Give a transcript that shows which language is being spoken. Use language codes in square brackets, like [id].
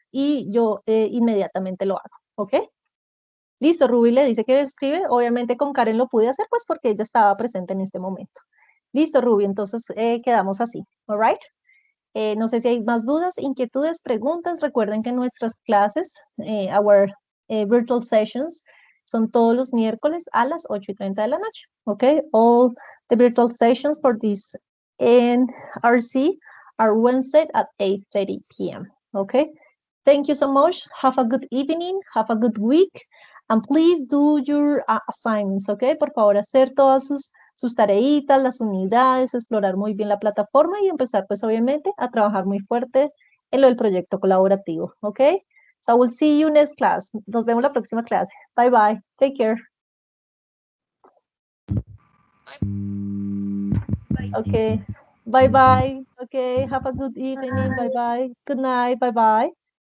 [es] Y yo inmediatamente lo hago, ¿ok? Listo, Ruby le dice que escribe, obviamente con Karen lo pude hacer, pues porque ella estaba presente en este momento. Listo, Ruby, entonces quedamos así, [en] all right? [es] No sé si hay más dudas, inquietudes, preguntas. Recuerden que nuestras clases, [en] our virtual sessions, [es] son todos los miércoles a las 8:30 de la noche. [en] Okay, all the virtual sessions for this NRC are Wednesday at 8:30 p.m. Okay, thank you so much. Have a good evening, have a good week, and please do your assignments. [es] Okay, por favor, hacer todas sus tareitas, las unidades, explorar muy bien la plataforma y empezar pues obviamente a trabajar muy fuerte en lo del proyecto colaborativo, ¿ok? [en] So I will see you next class. [es] Nos vemos la próxima clase. [en] Bye bye. Take care. Okay. Bye bye. Okay. Have a good evening. Bye bye. Good night. Bye bye.